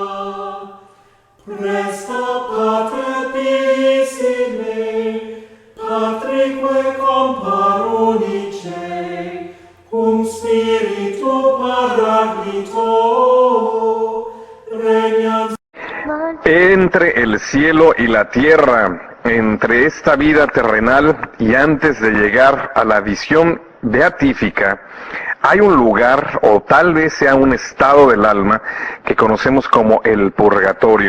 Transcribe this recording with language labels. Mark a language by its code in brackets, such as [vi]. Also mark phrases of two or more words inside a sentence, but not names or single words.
[la] Presta pater pissime, patrique comparunice, cum spiritu paraclito, regnans. [es] Entre el cielo y la tierra, entre esta vida terrenal y antes de llegar a la visión beatífica, hay un lugar, o tal vez sea un estado del alma, que conocemos como el purgatorio.